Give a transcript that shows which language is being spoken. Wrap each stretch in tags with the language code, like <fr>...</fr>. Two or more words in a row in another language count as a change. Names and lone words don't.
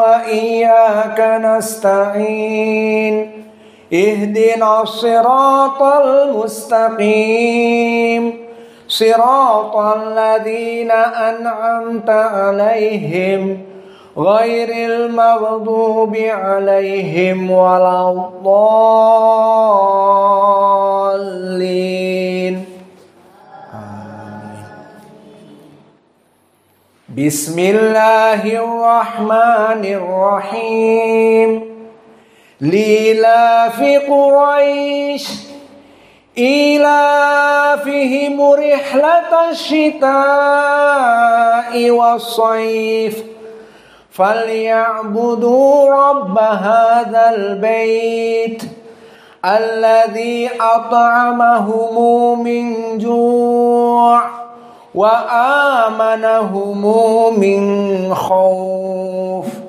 <ar>وإياك نستعين، اهدنا الصراط المستقيم، صراط الذين أنعمت عليهم غير المغضوب عليهم ولا الضالين. Amin. بسم الله الرحمن الرحيم. لإيلاف قريش إيلافهم رحلة الشتاء والصيف، فليعبدوا رب هذا البيت الذي أطعمهم من جوع وآمنهم من خوف.</ar>